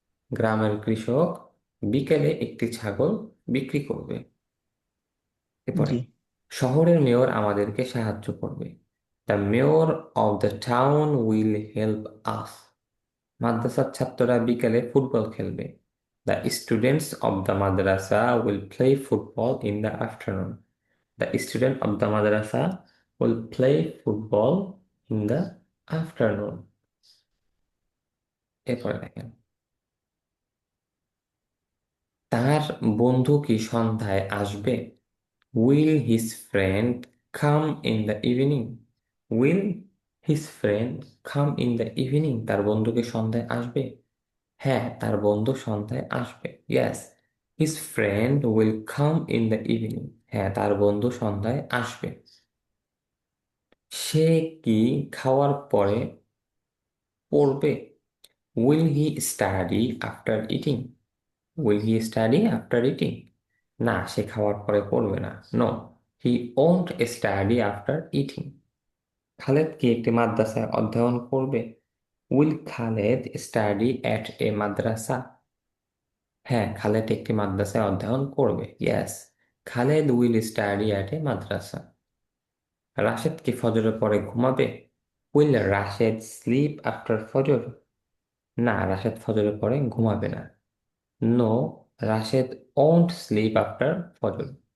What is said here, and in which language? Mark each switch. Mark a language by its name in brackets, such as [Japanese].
[Bangla] গ্রামের কৃষক বিকেলে একটি ছাগল বিক্রি করবে। এরপরে জি। শহরের মেয়র আমাদেরকে সাহায্য করবে। [English] The mayor of the town will help us. [Bangla] মাদ্রাসার ছাত্ররা বিকেলে ফুটবল খেলবে। [English] The students of the madrasa will play football in the afternoon. The student of the madrasa will play football in the afternoon. [Bangla] এরপরে দেখেন, তার বন্ধু কি সন্ধ্যায় আসবে? [English] Will his friend come in the evening? Will his friend come in the evening? [Bangla] তার বন্ধু কি সন্ধ্যায় আসবে? হ্যাঁ, তার বন্ধু সন্ধ্যায় আসবে। [English] Yes, his friend will come in the evening. [Bangla] হ্যাঁ, তার বন্ধু সন্ধ্যায় আসবে। সে কি খাওয়ার পরে পড়বে? [English] Will he study after eating? Will he study after eating? [Bangla] না, সে খাওয়ার পরে পড়বে না। [English] No, he won't study after eating. [Bangla] Khaled কি একটি মাদ্রাসায় অধ্যয়ন করবে? [English] Will Khaled study at a madrasa? [Bangla] হ্যাঁ, খালেদ একটি মাদ্রাসায় অধ্যয়ন করবে। [English] Yes, Khaled will study at a madrasa. [Bangla] Rashed কি ফজরের পরে ঘুমাবে? [English] Will Rashid sleep after Fajr? [Bangla] না, রাশেদ ফজরের পরে ঘুমাবে না। [English] No, Rashed won't sleep after Fajr.